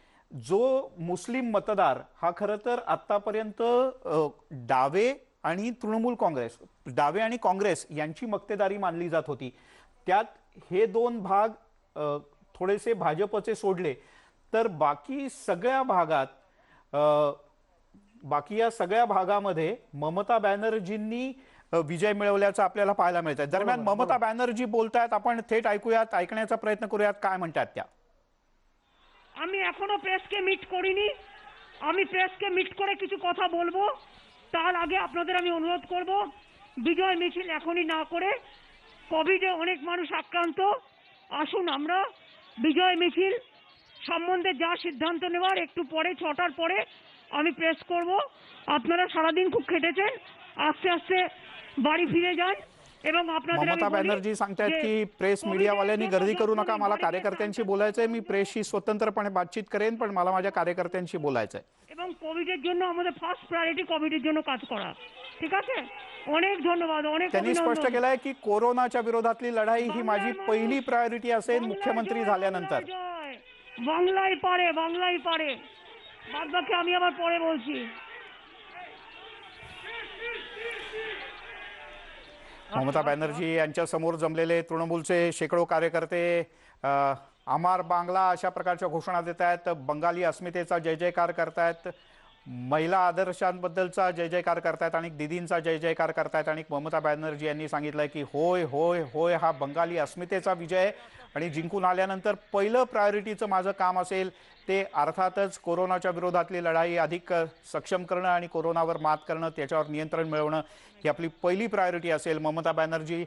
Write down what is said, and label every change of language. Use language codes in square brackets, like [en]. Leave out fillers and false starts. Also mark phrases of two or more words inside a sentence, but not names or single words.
[mr] जो मुस्लिम मतदार हा खरं तर आतापर्यंत डावे आणि तृणमूल काँग्रेस, डावे आणि काँग्रेस यांची मक्तेदारी मानली जात होती, त्यात हे 2 भाग थोडेसे भाजपचे सोडले तर बाकी या सगळ्या भागामध्ये ममता बॅनर्जींनी विजय मिळवल्याचं आपल्याला पाहायला मिळत आहे. दरम्यान ममता बॅनर्जी बोलतायत, आपण थेट ऐकूयात, ऐकण्याचा प्रयत्न करूयात काय म्हणतात त्या. [bn] আমি এখনো প্রেসকে মিট করিনি, আমি প্রেসকে মিট করে কিছু কথা বলবো, তার আগে আপনাদের আমি অনুরোধ করব বিজয় মিছিল এখনই না করে, কোভিডে অনেক মানুষ আক্রান্ত, আসুন আমরা বিজয় মিছিল সম্বন্ধে যা সিদ্ধান্ত নেওয়ার একটু পরে 6টার পরে আমি প্রেস করব। আপনারা সারাদিন খুব খেটেছেন, আস্তে আস্তে বাড়ি ফিরে যান এবং আপনাদের আমি [mr] ममता [bn] বলি [mr] बॅनर्जी सांगतायत [bn] যে [mr] की प्रेस मीडियावाल्यांनी कोविडचे गर्दी करू नका, पद्धतीने मला बारीक कार्यकर्त्यांशी सांगतात। बोलायचंय, मी प्रेसशी स्वतंत्रपणे बातचीत करेन पण मला माझ्या कार्यकर्त्यांशी बोलायचंय. [bn] এবং কোভিডের জন্য আমাদের [en] first priority [bn] কোভিডের জন্য কাজ করা, ঠিক আছে? অনেক ধন্যবাদ, অনেক [mr] त्यांनी स्पष्ट [bn] অভিনন্দন। [mr] केलंय की कोरोनाच्या विरोधातली लढाई ही माझी [bn] বাংলার [mr] पहिली [bn] মানুষ, [mr] प्रायोरिटी असेल [bn] বাংলায় [mr] मुख्यमंत्री [bn] জয়, [mr] झाल्यानंतर. [bn] বাংলায় জয়, বাংলাই পারে, বাংলাই পারে, বাদ বাকি আমি আবার পরে বলছি। [mr] ममता बॅनर्जी यांच्या समोर जमलेले तृणमूलचे शेकडो कार्यकर्ते [bn] আমার বাংলা [mr] अशा प्रकारच्या घोषणा देत आहेत, बंगाली अस्मितेचा जय जयकार करतायत, महिला आदर्शांबद्दलचा जय जयकार करतायत आणि दीदींचा जय जयकार करतायत आणि ममता बॅनर्जी यांनी सांगितलंय की होय होय होय हा बंगाली अस्मितेचा विजय आणि जिंकून आल्यानंतर पहिलं प्रायोरिटीचं माझं काम असेल ते अर्थातच कोरोनाच्या विरोधातली लढाई अधिक सक्षम करणं आणि कोरोनावर मात करणं, त्याच्यावर नियंत्रण मिळवणं ही आपली पहिली प्रायोरिटी असेल.